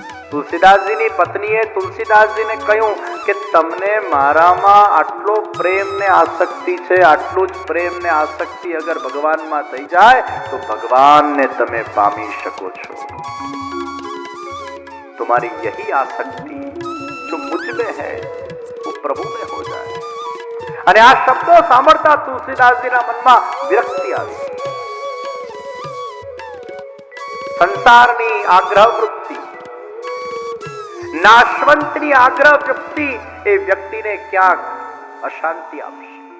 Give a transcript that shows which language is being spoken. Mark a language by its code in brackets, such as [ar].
[gu] તુલસીદાસજીની પત્નીએ તુલસીદાસજીને કહ્યું કે તમને મારામાં આટલો પ્રેમ ને આસક્તિ છે, આટલું જ પ્રેમ ને આસક્તિ અગર ભગવાનમાં થઈ જાય તો ભગવાનને તમે પામી શકો છો. [hi] तुम्हारी यही आसक्ति जो मुझ में है वो प्रभु में हो जाए. [gu] અને આ શબ્દો સાંભળતા તુલસીદાસજીના મનમાં વિરક્તિ આવી. સંસારની આગ્રહ વૃત્તિ, નાશવંતની આગ્રહ વૃત્તિ એ વ્યક્તિને ક્યાંક અશાંતિ આપશે.